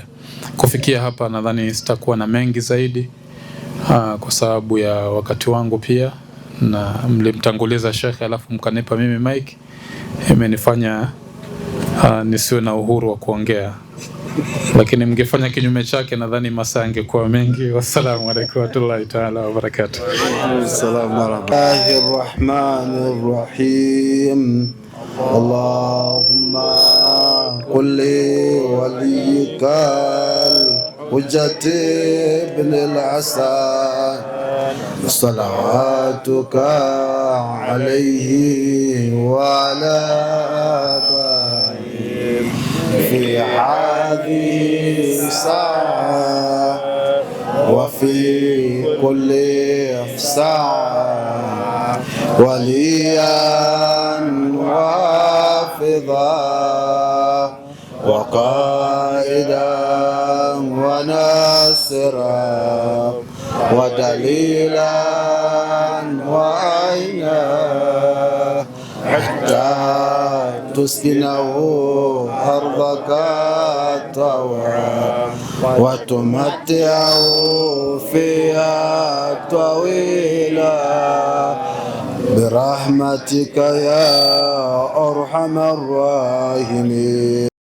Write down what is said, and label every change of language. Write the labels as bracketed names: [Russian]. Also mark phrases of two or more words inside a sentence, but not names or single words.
[Swahili] Kufikia hapa nadhani sitakuwa na mengi zaidi kwa sababu ya wakati wangu pia, na mlimtanguliza shekhe alafu mkanipa mimi mic, imenifanya nisiwe na uhuru wa kuongea, lakini mngefanya kinyume chake nadhani masaa yangekuwa mengi. [Arabic] والسلام عليكم ورحمة الله تعالى وبركاته. السلام عليكم الرحمن الرحيم. اللهم كن لوليك الحجة ابن الحسن صلواتك عليه وعلى آبائه في هذه الساعة وفي كل ساعة وليا وحافظا وقائدا وناصرا ودليلا وعينا حتى تسكنه أرضك طوعا وتمتعه فيها طويلا برحمتك يا أرحم الراحمين.